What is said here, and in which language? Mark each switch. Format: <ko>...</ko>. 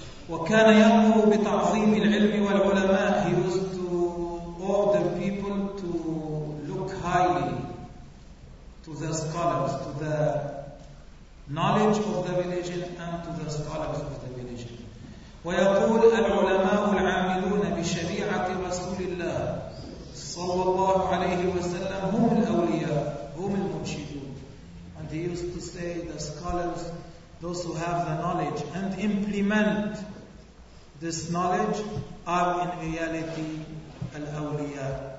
<ar>وكان يأمر بتعظيم العلم والعلماء.</ar> <en>He used to order people to look highly to the scholars, to the knowledge of the religion and to the scholars of the religion.</en> <ar>ويقول: العلماء العاملون بشريعة رسول الله صلى الله عليه وسلم هم الأولياء, هم المرشدون.</ar> <en>And he used to say, the scholars, those who have the knowledge and implement this knowledge, are in reality al-awliya.</en>